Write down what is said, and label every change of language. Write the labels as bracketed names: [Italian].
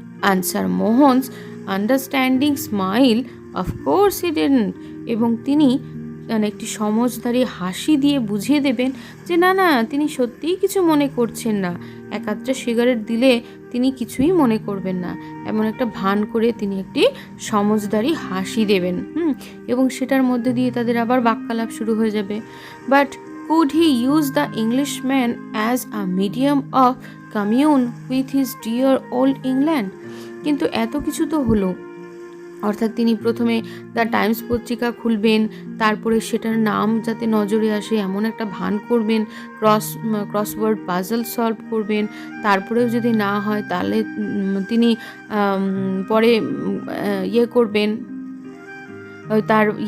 [English] answer Mohan's understanding smile, of course he didn't, [Bangla] এবং তিনি মানে একটি সমঝদারি হাসি দিয়ে বুঝিয়ে দেবেন যে না, তিনি সত্যিই কিছু মনে করছেন না। একাধটা সিগারেট দিলে তিনি কিছুই মনে করবেন না, এমন একটা ভান করে তিনি একটি সমঝদারি হাসি দেবেন, এবং সেটার মধ্যে দিয়ে তাদের আবার বাক্যালাপ শুরু হয়ে যাবে। But [English] Could he use the Englishman as a medium of commune with his dear old England? [Bangla] কিন্তু এত কিছু তো হলো, অর্থাৎ তিনি প্রথমে দ্য টাইমস পত্রিকা খুলবেন, তারপরে সেটার নাম যাতে নজরে আসে এমন একটা ভান করবেন, ক্রসওয়ার্ড পাজল সলভ করবেন, তারপরেও যদি না হয় তাহলে তিনি পরে ইয়ে করবেন, তার